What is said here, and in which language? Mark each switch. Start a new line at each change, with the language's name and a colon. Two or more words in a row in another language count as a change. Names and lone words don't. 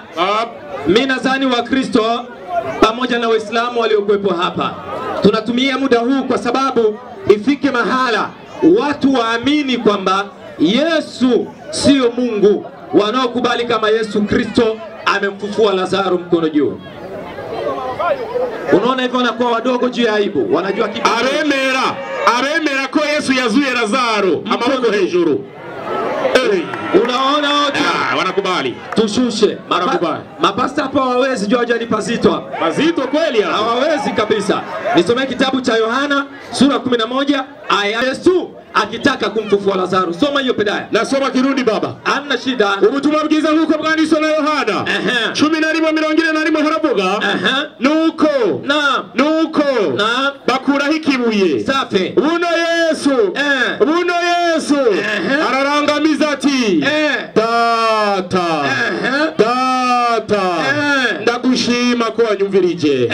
Swahili: Mimi nadhani wa Kristo pamoja na Waislamu waliokuwepo hapa tunatumia muda huu kwa sababu ifike mahala watu waamini kwamba Yesu sio Mungu, wanaokubali kama Yesu Kristo amemfufua Lazaro mkono juu. Unaona hivyo wanakuwa wadogo juu ya aibu, wanajua kitu.
Rundi: Aremera ko Yesu yazuye Lazaro amaboko hejuru.
Swahili: Unaona wote wanakubali. Tushushe mapasta hapa hawawezi jua ni pazito hapa. Pazito kweli hapa. Hawawezi kabisa. Nisomee kitabu cha Yohana sura 11 aya Yesu akitaka kumfufua Lazaro. Soma hiyo Pedaya. Nasoma Kirundi baba. Hamna shida.
Rundi: Ubutumwa bwiza nkuko bwanditswe na Yohana 11:41 haravuga nuko bakuraho ikibuye.
Swahili: Safi.
Rundi: Buno Yesu ararangamiza ati Data ndagushima ko wanyumvirije.